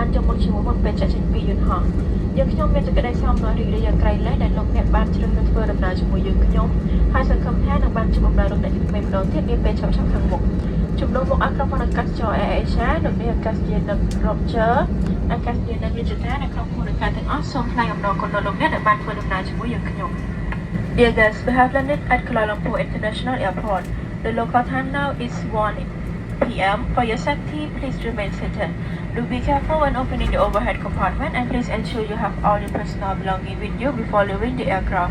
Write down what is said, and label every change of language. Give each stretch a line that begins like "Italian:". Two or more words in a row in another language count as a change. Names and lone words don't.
Khmer: ចុះមកជាមួយមុនពេលចាក់ចេញពីយន្តហោះយើងខ្ញុំមានសេចក្តីសោមនស្សរីករាយយ៉ាងក្រៃលែងដែលលោកអ្នកបានជ្រើសរើសធ្វើដំណើរជាមួយយើងខ្ញុំហើយសង្ឃឹមថានឹងបានជួបបម្រើលោកអ្នកជាថ្មីម្ដងទៀតនាពេលឆាប់ៗខាងមុខជំនុំមកអក្រុមហ៊ុនអាកាសចរ Air Asia លោកនាយអាកាសយានិក Roger អាកាសយានិក Richard និងក្រុមហ៊ុនអាកាសទាំងអស់សូមថ្លែងអំណរគុណដល់លោកអ្នកដែលបានធ្វើដំណើរជាមួយយើងខ្ញុំ
English: Dear guests, we have landed at Kuala Lumpur International Airport. The local time now is 1 p.m. For your safety, please remain seated. Do be careful when opening the overhead compartment and please ensure you have all your personal belongings with you before leaving the aircraft.